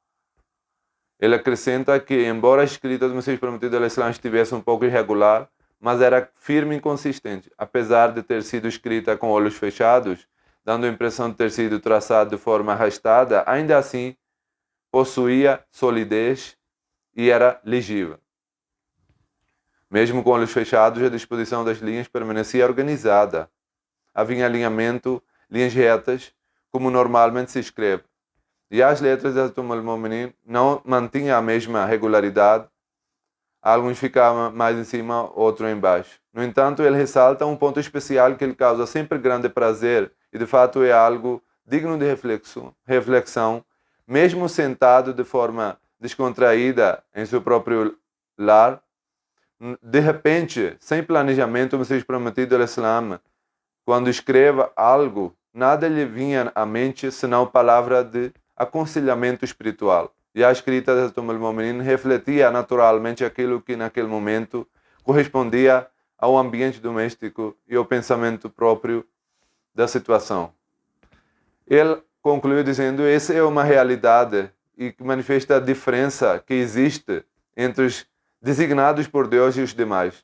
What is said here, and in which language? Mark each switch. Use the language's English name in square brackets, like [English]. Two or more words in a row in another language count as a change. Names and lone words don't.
[Portuguese] Ele acrescenta que, embora a escrita do Messias Prometido al-Islam estivesse um pouco irregular, mas era firme e consistente, apesar de ter sido escrita com olhos fechados, dando a impressão de ter sido traçada de forma arrastada, ainda assim possuía solidez e era legível. Mesmo com olhos fechados, a disposição das linhas permanecia organizada. Havia alinhamento, linhas retas, como normalmente se escreve. E as letras de Hazrat al-Mu'minin não mantinham a mesma regularidade. Alguns ficavam mais em cima, outros em baixo. No entanto, ele ressalta um ponto especial que lhe causa sempre grande prazer e de fato é algo digno de reflexão, mesmo sentado de forma descontraída em seu próprio lar. De repente, sem planejamento, o Messias Prometido al-Islam, quando escreva algo, nada lhe vinha à mente senão palavra de aconselhamento espiritual. E a escrita de Hazrat al-Mu'minin refletia naturalmente aquilo que naquele momento correspondia ao ambiente doméstico e ao pensamento próprio da situação. Ele concluiu dizendo: essa é uma realidade e que manifesta a diferença que existe entre os designados por Deus e os demais.